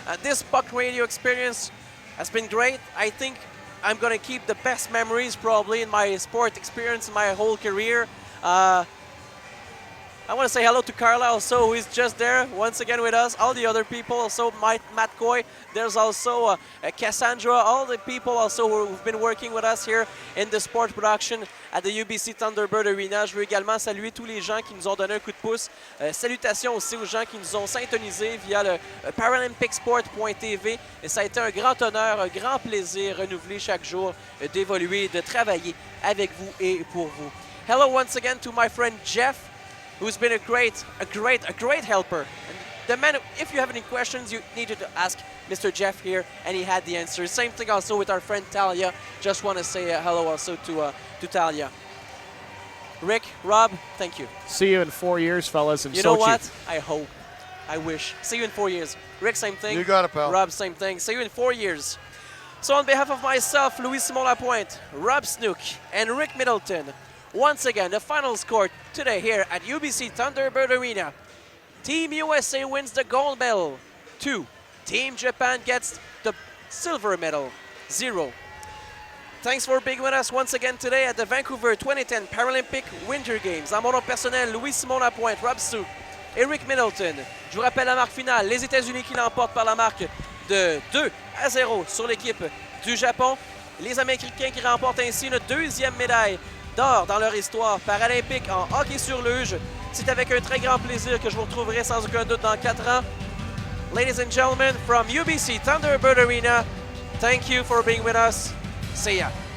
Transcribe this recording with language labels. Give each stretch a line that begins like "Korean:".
English: This Puck Radio experience has been great. I think I'm going to keep the best memories probably in my sport experience in my whole career. I want to say hello to Carla also, who is just there once again with us. All the other people also, Matt Coy. There's also Cassandra, all the people also who've been working with us here in the sport production at the UBC Thunderbird Arena.
French: Je veux également saluer tous les gens qui nous ont donné un coup de pouce. Salutations aussi aux gens qui nous ont syntonisés via le ParalympicSport.tv. Et ça a été un grand honneur, un grand plaisir renouvelé chaque jour d'évoluer, de travailler avec vous et pour vous.
English: Hello once again to my friend Jeff, who's been a great helper. And the man, if you have any questions, you needed to ask Mr. Jeff here, and he had the answers. Same thing also with our friend Talia. Just want to say hello also to Talia. Rick, Rob, thank you. See you in 4 years, fellas, in Sochi. You know what? I hope. I wish. See you in 4 years. Rick, same thing. You got it, pal. Rob, same thing. See you in 4 years. So on behalf of myself, Louis-Simon Lapointe, Rob Snook, and Rick Middleton, once again, the final score today here at UBC Thunderbird Arena. Team USA wins the gold medal, 2. Team Japan gets the silver medal, 0. Thanks for being with us once again today at the Vancouver 2010 Paralympic Winter Games.
French: En mon nom personnel, Louis-Simon Lapointe, Rob Snook, Eric Middleton. Je vous rappelle la marque finale, les États-Unis qui l'emportent par la marque de 2-0 sur l'équipe du Japon. Les Américains qui remportent ainsi une 2e médaille d'or dans leur histoire paralympique en hockey sur luge. C'est avec un très grand plaisir que je vous retrouverai sans aucun doute dans 4 ans.
English: Ladies and gentlemen, from UBC Thunderbird Arena, thank you for being with us. See ya.